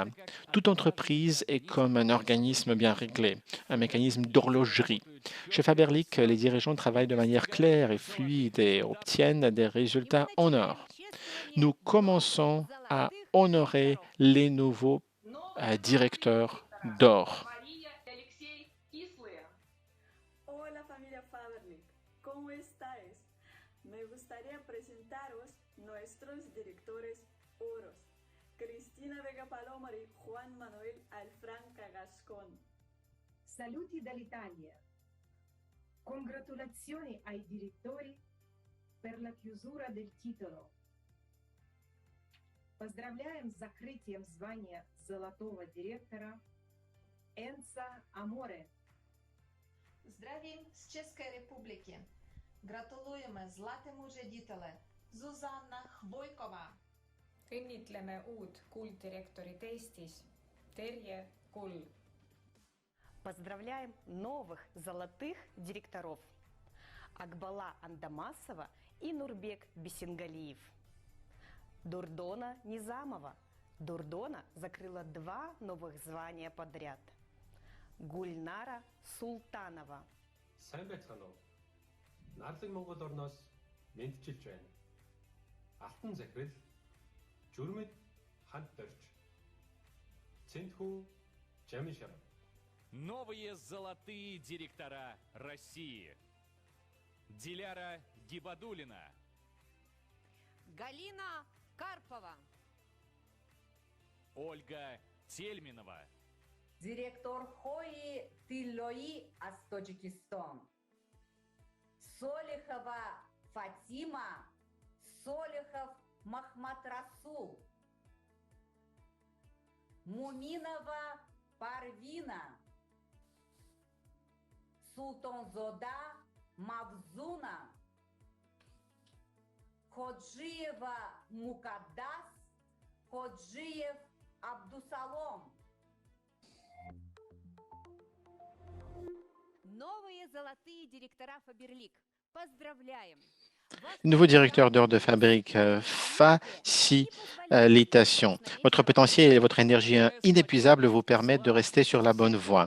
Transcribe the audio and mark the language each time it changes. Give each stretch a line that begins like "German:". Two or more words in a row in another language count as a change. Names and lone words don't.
French: Toute entreprise est comme un organisme bien réglé, un mécanisme d'horlogerie. Chez Faberlic, les dirigeants travaillent de manière claire et fluide et obtiennent des résultats en or. Nous commençons à honorer les nouveaux directeurs d'or.
Spanish: Hola familia Faberlic, ¿cómo estáis? Me gustaría presentaros nuestros directores oros, Cristina Vega Palomar y Juan Manuel Alfranca Gascón.
Italian: Saluti dall'Italia. Congratulazioni ai direttori per la chiusura del titolo.
Russian: Поздравляем с закрытием звания золотого директора Энца Аморе.
Czech: Zdravím z České republiky. Gratulujeme zlatému ředitele Zuzanna Hvojková.
Estonian: Õnnitleme uut kulddirektorit Eestis, Terje Kull.
Russian: Поздравляем новых золотых директоров Акбала Андамасова и Нурбек Бесенгалиев. Дурдона Низамова. Дурдона закрыла 2 новых звания подряд. Гульнара Султанова.
Mongolian: Сайн байцгаана уу? Нарлаг Монгол орноос мэдчилж байна. Алтан захирал Журмэд Хант Дорж. Цэнтхүү Жамишар.
Russian: Новые золотые директора России. Диляра Гибадулина. Галина Карпова. Ольга Тельминова. Директор Хои Тиллои из Таджикистан. Солихова Фатима. Солихов Махмад Расул. Муминова Парвина. Султанзода Мавзуна. Ходжиева Мукаддас. Ходжиев Абдусалом. Новые золотые директора Фаберлик. Поздравляем!
French: Nouveau directeur d'heures de fabrique, facilitation. Votre potentiel et votre énergie inépuisable vous permettent de rester sur la bonne voie.